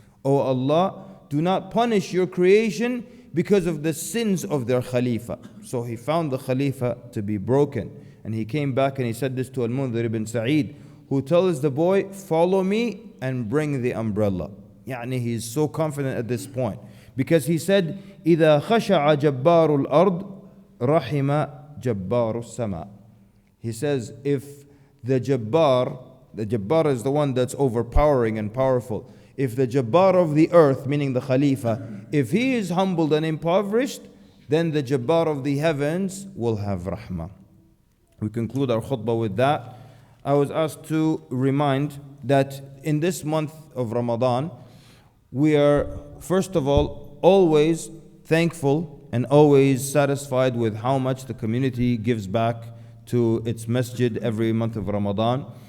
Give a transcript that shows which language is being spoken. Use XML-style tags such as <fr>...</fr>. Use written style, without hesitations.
<en>O Allah, do not punish your creation because of the sins of their Khalifa. So he found the Khalifa to be broken. And he came back and he said this to Al-Mundhir ibn Sa'id, who tells the boy, follow me and bring the umbrella. Yani he's so confident at this point. Because he said,</en> <ar>إِذَا خَشَعَ جَبَّارُ الْأَرْضِ رَحِمَ جَبَّارُ السَّمَاءِ.</ar> <en>He says, if the Jabbar is the one that's overpowering and powerful. If the Jabbar of the earth, meaning the Khalifa, if he is humbled and impoverished, then the Jabbar of the heavens will have rahmah. We conclude our khutbah with that. I was asked to remind that in this month of Ramadan, we are, first of all, always thankful and always satisfied with how much the community gives back to its masjid every month of Ramadan.</en>